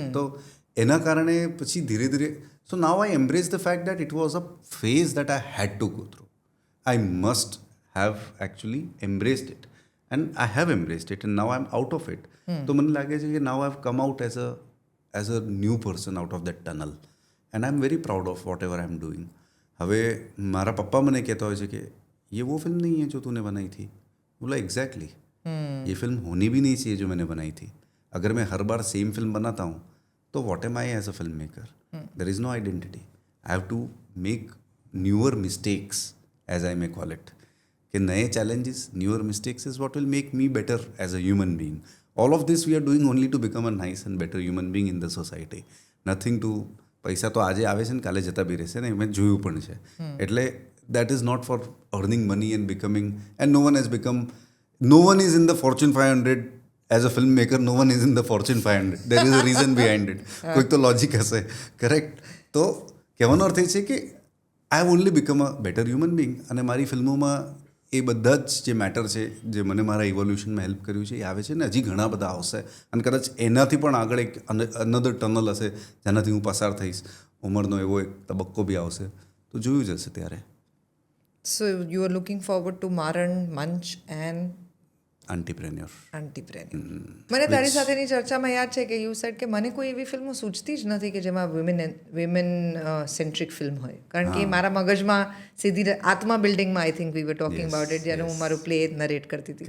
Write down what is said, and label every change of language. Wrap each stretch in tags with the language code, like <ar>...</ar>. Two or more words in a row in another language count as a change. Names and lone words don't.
<gu>તો એના કારણે પછી ધીરે ધીરે</gu> <en>So now I embrace the fact that it was a phase that I had to go through. I must have actually embraced it and I have embraced it and now I am out of it.</en> <gu>તો મને લાગે છે કે</gu> <en>now I have come out as a new person out of that tunnel and I am very proud of whatever I am doing.</en> <gu>હવે મારા પપ્પા મને કહેતા હોય છે કે</gu> <hi>ये वो फिल्म नहीं है जो तूने बनाई थी. बोला एग्जैक्टली, ये फिल्म होनी भी नहीं चाहिए जो मैंने बनाई थी. अगर मैं हर बार सेम फिल्म बनाता हूँ तो</hi> <en>what am I as a film maker? There is no identity. I have to make newer mistakes as I may call it.</en> <hi>कि नए चैलेंजेस,</hi> <en>Newer mistakes is what will make me better as a human being. All of this we are doing only to become a nice and better human being in the society. Nothing to</en> <gu>પૈસા તો આજે આવે છે ને કાલે જતા બી રહેશે ને, મેં જોયું પણ છે.</gu> <en>એટલે that is not for earning money and becoming, and no one is in the Fortune 500 as a filmmaker. No one is in the Fortune 500. There is a reason behind it.</en> <gu>કોઈક તો લોજિક હશે, કરેક્ટ? તો કહેવાનો અર્થ એ છે કે</gu> <en>I have only become a better human being,</en> <gu>અને મારી ફિલ્મોમાં એ બધા જ જે મેટર છે, જે મને મારા ઇવોલ્યુશનમાં હેલ્પ કર્યું છે, એ આવે છે ને હજી ઘણા બધા આવશે, અને કદાચ એનાથી પણ આગળ એક</gu> <en>another tunnel</en> <gu>હશે જેનાથી હું પસાર થઈશ. ઉંમરનો એવો એક તબક્કો બી આવશે, તો જોયું જશે ત્યારે.</gu> <en>So you are looking forward to Maran, Munch and આંટીપ્રેન્યોર. Antipreneur.</en> <gu>મને તારી સાથેની ચર્ચામાં યાદ છે કે</gu> <en>you said</en> <gu>કે મને કોઈ એવી ફિલ્મો સૂચતી જ નથી કે જેમાં</gu> <en>women centric film</en> <gu>હોય, કારણ કે મારા મગજમાં સીધી આત્મા બિલ્ડિંગમાં</gu> <en>I think we were talking about it</en> <gu>જ્યારે હું મારું પ્લે નરેટ કરતી હતી.</gu>